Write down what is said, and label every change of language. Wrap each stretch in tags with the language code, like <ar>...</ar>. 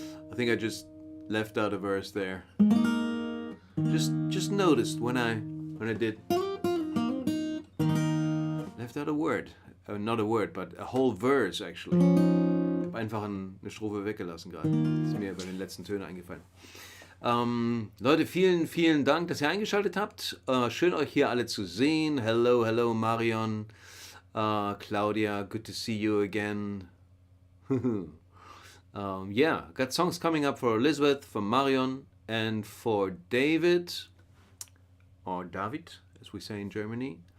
<en>I think I just left out a verse there. Just noticed when I did. Left out a word. Not a word, but a whole verse actually.</en> <de>Ich habe einfach eine Strophe weggelassen gerade. Das ist mir bei den letzten Tönen eingefallen. Leute, vielen Dank, dass ihr eingeschaltet habt. Schön euch hier alle zu sehen.</de> <en>Hello Marion. Claudia, good to see you again. Yeah, got songs coming up for Elizabeth, for Marion, and for David, or David, as we say in Germany.</en>